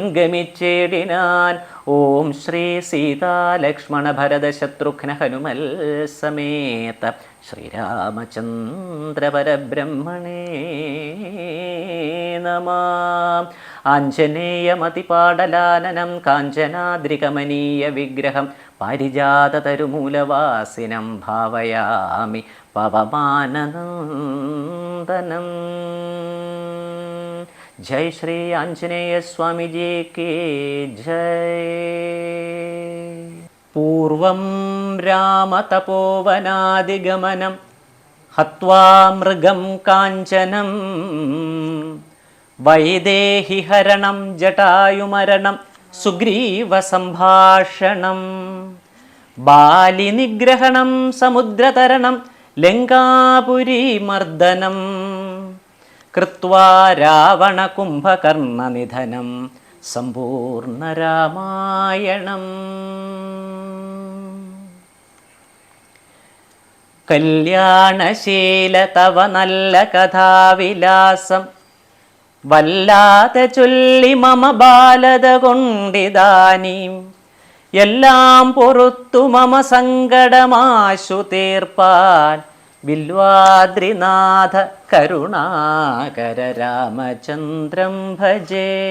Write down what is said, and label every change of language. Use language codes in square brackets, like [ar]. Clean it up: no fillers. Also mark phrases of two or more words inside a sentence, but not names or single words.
[sa] ഗമിച്ചേടിനാൻ ഓം ശ്രീ സീതാലക്ഷ്മണ ഭരത ശത്രുഘ്ന ഹനുമൽ സമേത ശ്രീരാമചന്ദ്ര പരബ്രഹ്മണേ നമഃ. ആഞ്ജനേയമതിപാടലാനനം കാഞ്ചനാദ്രികമനീയ വിഗ്രഹം പാരിജാതതരുമൂലവാസിനം ഭാവയാമി പവമാനനന്ദനം. [hi] जय श्री आंजनेय स्वामी जी की जय. [sa] पूर्वं रामतपोवनादिगमनं हत्वा मृगं काञ्चनं वैदेहिहरणं जटायुमरणं सुग्रीवसम्भाषणं बालिनिग्रहणं समुद्रतरणं लङ्कापुरीमर्दनं കൃത്വാ രാവണ കുംഭകർണനിധനം സമ്പൂർണ്ണ രാമായണം. [ml] കല്യാണശീല തവ നല്ല കഥാവിലാസം വല്ലാതെ ചൊല്ലി മമ ബാലത കൊണ്ടിതാനീം എല്ലാം പൊറുത്തു മമ സങ്കടമാശു തീർപ്പാൻ വില്വാദ്രിനാഥ കരുണാകര രാമചന്ദ്രം ഭജേ.